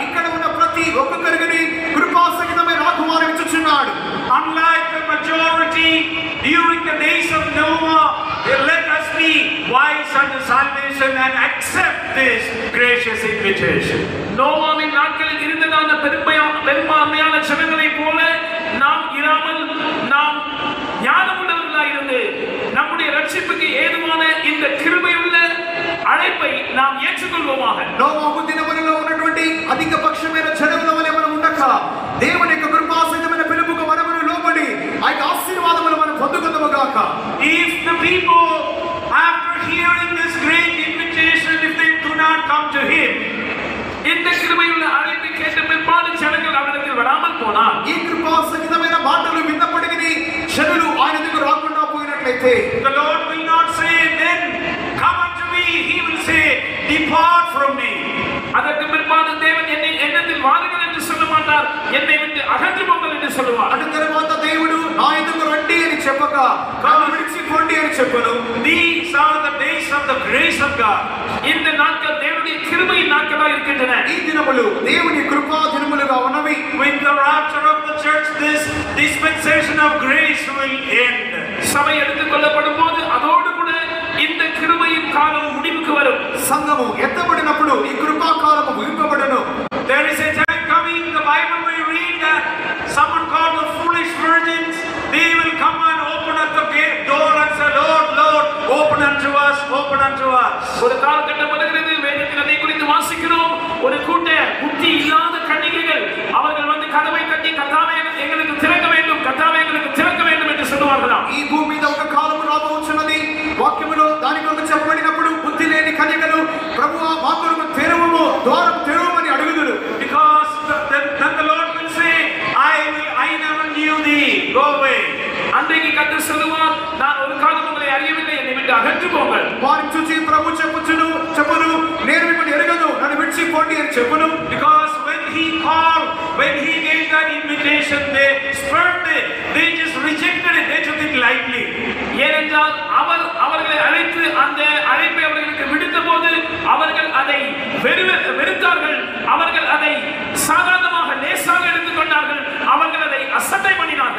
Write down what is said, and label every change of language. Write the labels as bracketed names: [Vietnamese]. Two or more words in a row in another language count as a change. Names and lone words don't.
[Telugu] ఇక్కడ ఉన్న ప్రతి ఒక్కొక్కరికి కృపాసహితమైన ఆహ్వానం ఇచ్చుచున్నాడు. [English] Unlike the majority during the days of Noah, let us be wise unto salvation and accept this gracious invitation. [Tamil] நோவாவின் நாட்களில் இருந்ததான பெரும்பான்மையான ஜனங்களைப் போல நாம் இராமல் நாம் ஞானமுள்ளவர்களாக இருந்து நம்முடைய ரட்சிப்புக்கு ஏதுவான இந்த கிருபையுள்ள அழைப்பை நாம் ஏற்றுக்கொள்வோமாக. [Telugu] నోవాహు దినములలో ఉన్నటువంటి అధిక పక్షమైన జనముల వలె మనం ఉండక దేవుని యొక్క కృపాసహితమైన పిలుపుకు మనము లోబడి ఆ ఆశీర్వాదములు మనం పొందుకుందాముగాక. [English] If the people after hearing this great invitation, if they do not come to Him, [Tamil] இந்த கிருபையுள்ள அழைப்பை கேட்ட பிற்பாடு ஜனங்கள் அவரிடத்தில் வராமல் போனார். [Telugu] ఈ కృపాసహితమైన మాటలు విన్నప్పటికీ జనులు ఆయన దగ్గర రాకుండా పోయినట్లయితే [English] the Lord will not say, then come unto me. He will say, depart from me. [Tamil] அதற்கு பிற்பாடு தேவன் என்னத்தில் வாருங்கள் என்று சொல்ல மாட்டார், என்னை விட்டு அகன்று போங்கள் என்று சொல்லுவார். [Telugu] అటు తర్వాత దేవుడు నా ఎదుగు రండి అని చెప్పక నన్ను విడిచిపోండి అని చెప్పను. [English] These are the days of the grace of God. [Tamil] இந்த நாட்கள் தேவனுடைய கிருபையின் நாட்களாக இருக்கின்றன. [Telugu] ఈ దినములు దేవుని కృపా దినములుగా ఉన్నవి. [English] With the rapture of the church, this dispensation of grace will end. [Tamil] சபை எடுத்துக் கொள்ளப்படும் போது அதோடு கூட இந்த கிருபையின் காலம் முடிவுக்கு வரும். [Telugu] సంఘము ఎత్తబడినప్పుడు ఈ కృపా కాలము ముగింపబడును. [English] There is a time coming, the Bible will read that someone called the foolish virgins, they will come and open up the gate door and say, Lord, Lord, open unto us, open unto us. [Tamil] ஒரு காலகட்டம் வருகிறது, வேதத்தில் அதை குறித்து வாசிக்கிறோம். ஒரு கூட்ட புத்தி இல்லாத கன்னிகைகள் அவர்கள் வந்து கதவை தட்டி கர்த்தாவே எங்களுக்கு திறக்க வேண்டும், கர்த்தாவே எங்களுக்கு திறக்க வேண்டும் என்று சொல்லுவார்களாம். [Telugu] ఈ భూమి మీద ఒక కాలము రాబోచున్నది. వాక్యములో దాని కొరకు చెప్పబడినప్పుడు బుద్ధి లేని కన్యకలు ప్రభువా మా కొరకు తెరవుము, ద్వారం తెరవమని అడుగుదురు. [English] Because then the Lord will say, I never knew thee, go away. [Tamil] அன்றைக்கு கர்த்தர் சொல்லுவார், நான் ஒரு காலம் உங்களை அறியவில்லை, என்னை விட்டு அகன்று போங்கள். [Telugu] వారిని చూసి ప్రభు చెప్పును నేను మిమ్మల్ని ఎరగను, నన్ను విడిచిపోండి అని చెప్పును. [English] Because when He called, when He gave that invitation, they spurned it, they just rejected it, they took it lightly. [Tamil] ஏனென்றால் அவர்களை அழைத்து அந்த அழைப்பை அவர்களுக்கு விடுத்த போது அவர்கள் அதை வெறுத்தார்கள், அவர்கள் அதை சாதாரணமாக லேசாக எடுத்துக்கொண்டார்கள், அவர்கள் அதை அசட்டை பண்ணினார்கள்.